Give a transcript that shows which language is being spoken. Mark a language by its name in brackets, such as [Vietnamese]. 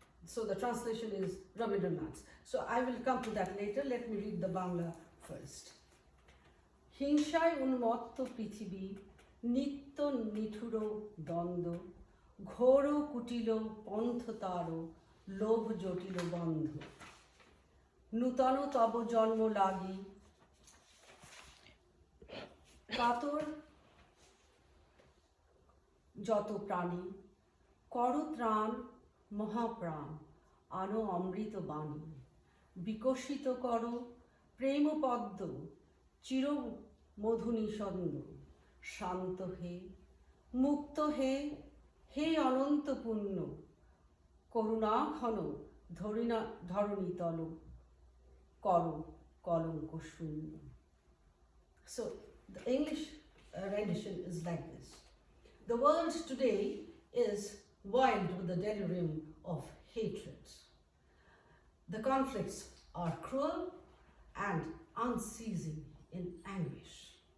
[English] So the translation is Rabindranath's. So I will come to that later. Let me read the Bangla first. [Bangla] হিংসায় উন্মত্ত পৃথিবী নিত্য নিঠুর দ্বন্দ্ব ঘোর কুটিল পন্থ তার লোভ জটিল বন্ধ নূতন তব জন্ম লাগি কাতর যত প্রাণী কর ত্রাণ মহাপ্রাণ আনো অমৃত বাণী বিকশিত কর প্রেম পদ্ম চির মধু নিষন্দ শান্ত হে মুক্ত হে হে অনন্ত পুণ্য করুণা ঘন ধরণী তল কর কলঙ্ক শূন্য. [English] So the English rendition is like this. The world today is wild with the delirium of hatred. The conflicts are cruel and unceasing in anguish.